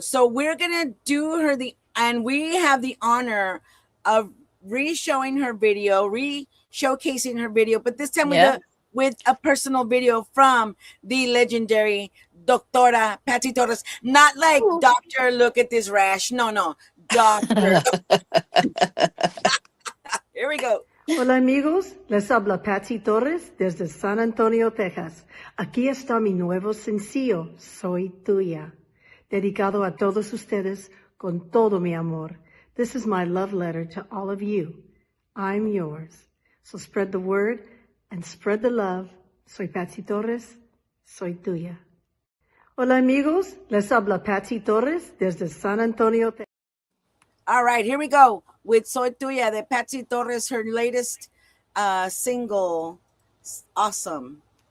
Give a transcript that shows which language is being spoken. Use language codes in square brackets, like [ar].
[en] So we're gonna do her and we have the honor of re-showing her video, re-showcasing her video, but this time with a personal video from the legendary Doctora Patsy Torres. Not like doctor, look at this rash. No, doctor. Here we go. [es] Hola amigos, les habla Patsy Torres desde San Antonio, Texas. Aquí está mi nuevo sencillo, Soy Tuya, dedicado a todos ustedes con todo mi amor. [en] This is my love letter to all of you. I'm yours. So spread the word and spread the love. [es] Soy Patsy Torres, soy tuya. Hola amigos, les habla Patsy Torres desde San Antonio, Texas. [en] All right, here we go with Soy Tuya de Patsy Torres, her latest single. Awesome.